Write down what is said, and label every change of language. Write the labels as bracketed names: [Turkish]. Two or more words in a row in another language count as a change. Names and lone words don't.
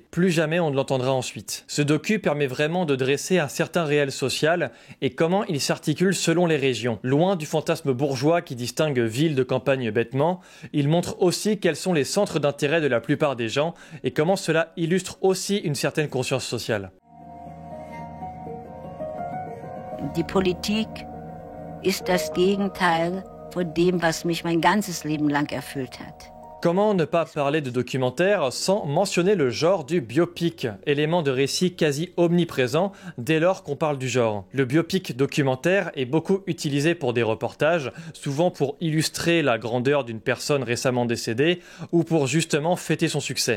[French] Plus jamais on ne l'entendra ensuite. Ce docu permet vraiment de dresser un certain réel social et comment il s'articule selon les régions. Loin du fantasme bourgeois qui distingue ville de campagne bêtement, il montre aussi quels sont les centres d'intérêt de la plupart des gens et comment cela illustre aussi une certaine conscience sociale. [German] Die Politik ist das Gegenteil von dem, was mich mein ganzes Leben lang erfüllt hat. [French] Comment ne pas parler de documentaire sans mentionner le genre du biopic, élément de récit quasi omniprésent dès lors qu'on parle du genre. Le biopic documentaire est beaucoup utilisé pour des reportages, souvent pour illustrer la grandeur d'une personne récemment décédée ou pour justement fêter son succès.